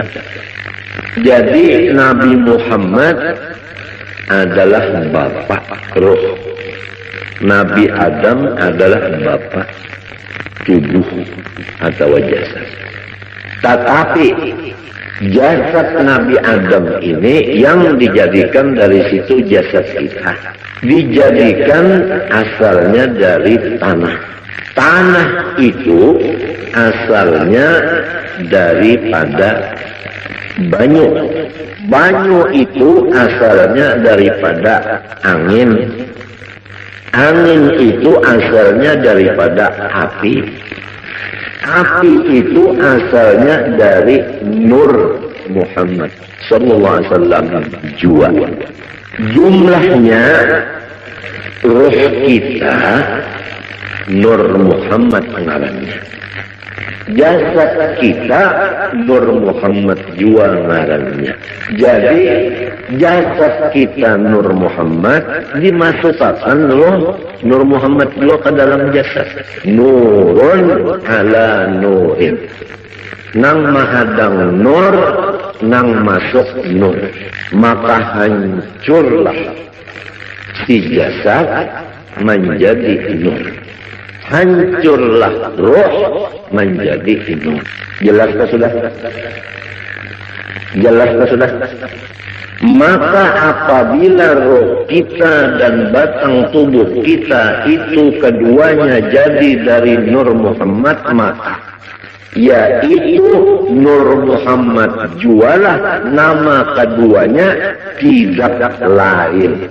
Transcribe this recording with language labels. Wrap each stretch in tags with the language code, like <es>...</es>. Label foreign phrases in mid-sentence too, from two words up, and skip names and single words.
<id>Jadi Nabi Muhammad adalah bapak roh, Nabi Adam adalah bapak tubuh atau jasad. Tetapi jasad Nabi Adam ini yang dijadikan dari situ jasad kita, dijadikan asalnya dari tanah. Tanah itu asalnya daripada banyu. Banyu itu asalnya daripada angin. Angin itu asalnya daripada api. Api itu asalnya dari Nur Muhammad</id> <ar>صلى الله عليه وسلم</ar> <id>jua. Jumlahnya ruh kita Nur Muhammad ngarannya. Jasad kita Nur Muhammad jua ngarannya. Jadi jasad kita Nur Muhammad dimasukkan Nur Muhammad jua ke dalam jasad.</id> <ar>نور على نور.</ar> <bjn>Nang mahadang nur, nang masuk nur.</bjn> <id>Maka hancurlah si jasad menjadi nur. Hancurlah roh menjadi nur. Jelaskah sudah? Jelaskah sudah? Maka apabila roh kita dan batang tubuh kita itu keduanya jadi dari Nur Muhammad, maka yaitu Nur Muhammad jualah nama keduanya tidak lain.</id>